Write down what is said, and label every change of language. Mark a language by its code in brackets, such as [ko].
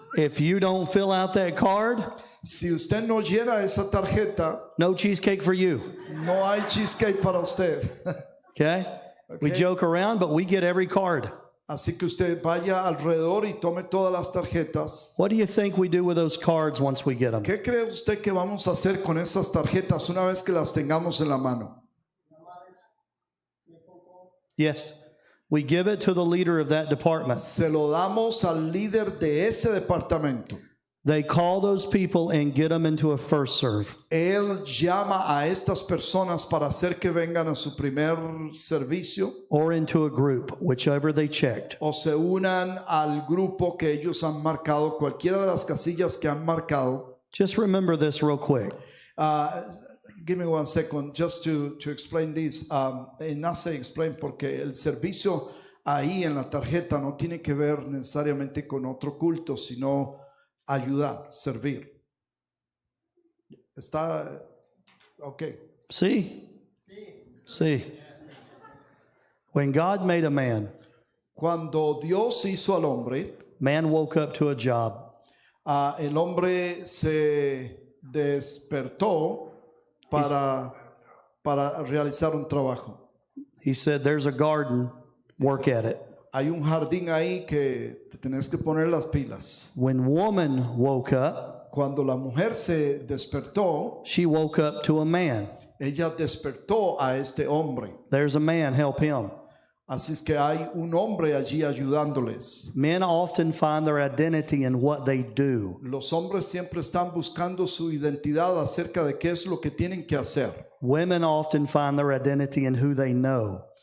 [en] If you don't fill out that card, [es] Si usted no llena esa tarjeta, [en] no cheesecake for you. [es] no hay cheesecake para usted. [en] Okay? We joke around, but we get every card. [es] Así que usted vaya alrededor y tome todas las tarjetas. [en] What do you think we do with those cards once we get them? [es] ¿Qué cree usted que vamos a hacer con esas tarjetas una vez que las tengamos en la mano? [en] Yes. We give it to the leader of that department. [es] Se lo damos al líder de ese departamento. [en] They call those people and get them into a first serve. [es] Él llama a estas personas para hacer que vengan a su primer servicio [en] Or into a group, whichever they checked. [es] o se unan al grupo que ellos han marcado, cualquiera de las casillas que han marcado. [en] Just remember this real quick. Give me 1 second just to explain this. And I say explain [es] porque el servicio ahí en la tarjeta no tiene que ver necesariamente con otro culto, sino ayudar, servir. Está ok. [en] See? See. When God made a man, [es] Cuando Dios hizo al hombre, [en] man woke up to a job. [es] el hombre se despertó para realizar un trabajo. [en] He said, there's a garden, work at it. [es] Hay un jardín ahí que te tenés que poner las pilas. [en] When woman woke up, [es] Cuando la mujer se despertó, [en] she woke up to a man. [es] ella despertó a este hombre. [en] There's a man, help him. [es] Así es que hay un hombre allí ayudándoles. [en] Men often find their identity in what they do. [es] Los hombres siempre están buscando su identidad acerca de qué es lo que tienen que hacer. [en] Women often find their identity in who they know.